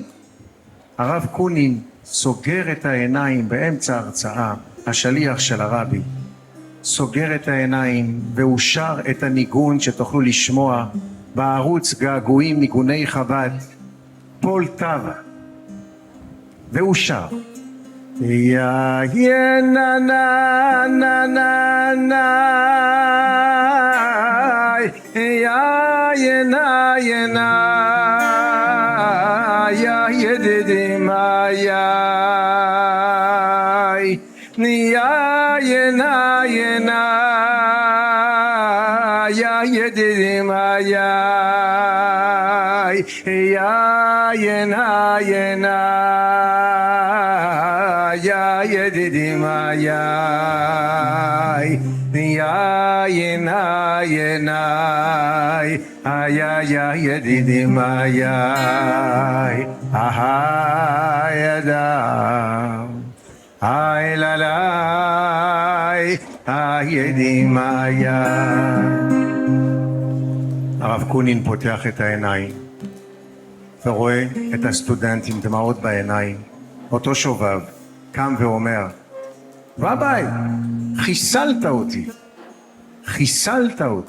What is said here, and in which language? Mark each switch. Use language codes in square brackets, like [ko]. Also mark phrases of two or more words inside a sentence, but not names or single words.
[he] הרב קונין סוגר את העיניים באמצע ההרצאה, השליח של הרבי, סוגר את העיניים והוא שר את הניגון שתוכלו לשמוע בערוץ געגועים ניגוני חב"ד, פול טאבה, והוא שר יא יא נה נה נה נה נה יא יא נה יא נה יא ידידי מה יא יא נה יא נה יא ידידי מה יא יא נה יא נה יא ידידי מה יא יא נה יא נה יא ידידי מה יא ידה לה לה ידידי מה יא. הרב קונין פותח את העיניים ורואה את הסטודנט עם דמעות בעיניים, אותו שובב קם ואומר, רבי, חיסלת אותי, חיסלת אותי.